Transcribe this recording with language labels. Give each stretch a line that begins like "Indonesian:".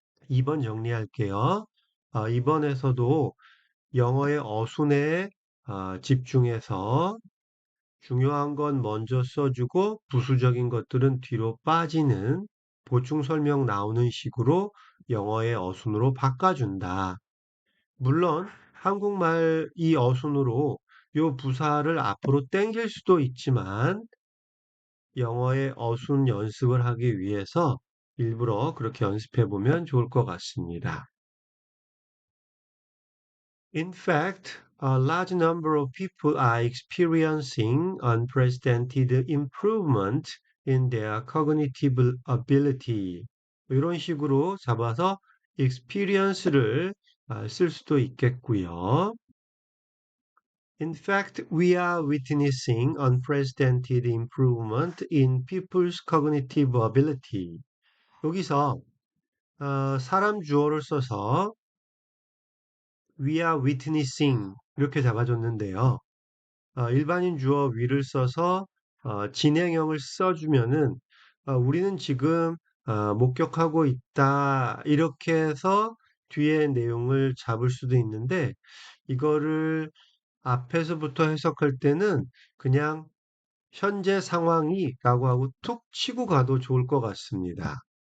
Korean: 2번 정리할게요. 2번에서도 영어의 어순에 집중해서 중요한 건 먼저 써주고 부수적인 것들은 뒤로 빠지는 보충 설명 나오는 식으로 영어의 어순으로 바꿔준다. 물론 한국말 이 어순으로 요 부사를 앞으로 당길 수도 있지만 영어의 어순 연습을 하기 위해서 일부러 그렇게 연습해 보면 좋을 것 같습니다.
English: In fact, a large number of people are experiencing unprecedented improvement in their cognitive ability.
Korean: 이런 식으로 잡아서 experience를 쓸 수도 있겠고요.
English: In fact, we are witnessing unprecedented improvement in people's cognitive ability.
Korean: 여기서 사람 주어를 써서
English: we are witnessing
Korean: 이렇게 잡아줬는데요. 일반인 주어 we를 써서 진행형을 써주면은 우리는 지금 목격하고 있다 이렇게 해서 뒤에 내용을 잡을 수도 있는데 이거를 앞에서부터 해석할 때는 그냥 현재 상황이라고 하고 툭 치고 가도 좋을 것 같습니다.